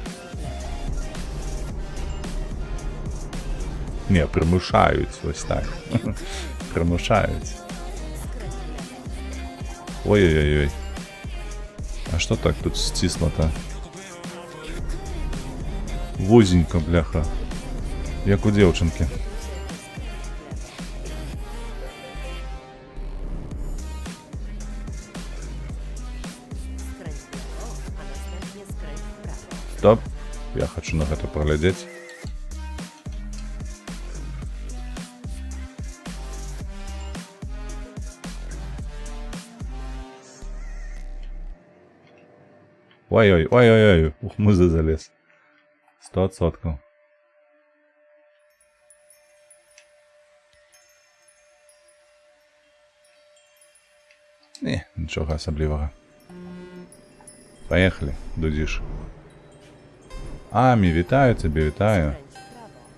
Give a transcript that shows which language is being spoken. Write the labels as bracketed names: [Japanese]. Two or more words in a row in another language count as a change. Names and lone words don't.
[Belarusian] Не, прымушаюць, вось так. Прымушаюць. Ой-ой-ой. А што так тут сцісла-то? Вузенька, бляха. Як у дзеўчынкі. [Polish] Skręć w lewo, a następnie skręć w prawo. [Belarusian] Стоп. Я хачу на гэта паглядзець. Ой-ой, ой-ой-ой, ух, музы залез. 100%. Не, нічога асаблівага. Поехали, дудзіш. Амі, вітаю цябе, вітаю. [Polish] Skręć w prawo.